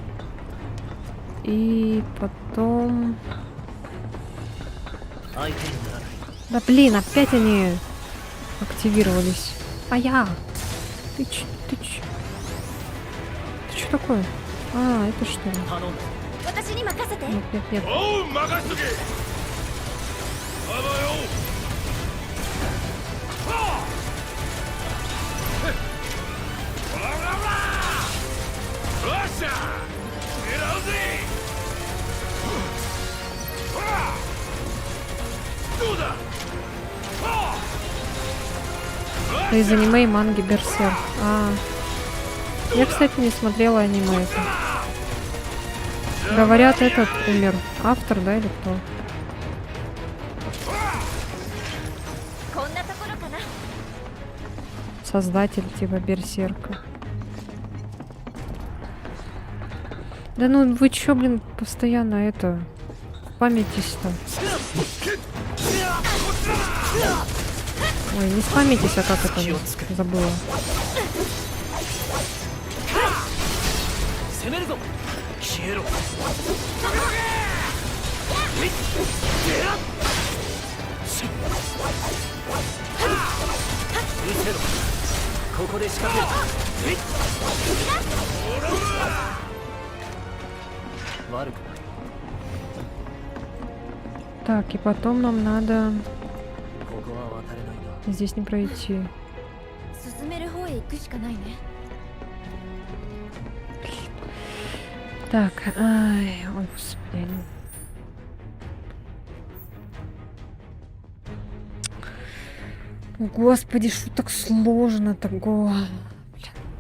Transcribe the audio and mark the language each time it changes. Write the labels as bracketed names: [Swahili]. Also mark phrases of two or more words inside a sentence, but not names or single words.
[Russian] И потом... Да блин, опять они активировались. А я... Ты ч... такое? А, это что ли? [Japanese] 頼んだ。私に任せて。 [Russian] Нет, нет, нет. [Japanese] おう任しとけ。まだよ。はあ。ほらほらほら。よっしゃ。狙うぜ。ほら。どうだ。はあ。 [Russian] Это из аниме и манги Берсерк. А, я, кстати, не смотрела аниме это. Говорят, этот умер. Автор, да, или кто? [Japanese] こんなところかな。 [Russian] Создатель типа Берсерка. Да ну вы чё, блин, постоянно это... Спамитесь-то. Ой, не спамитесь, а как это? Забыла. [Japanese] 攻めるぞ。消えろ。失せろ。ここで仕掛ける。悪くない。 [Russian] Так, и потом нам надо [Japanese] ここは渡れないな。 [Russian] здесь не пройти. [Japanese] 進める方へ行くしかないね。 [Russian] Так, ай, ой, господи. О, господи, что так сложно такого? Блин.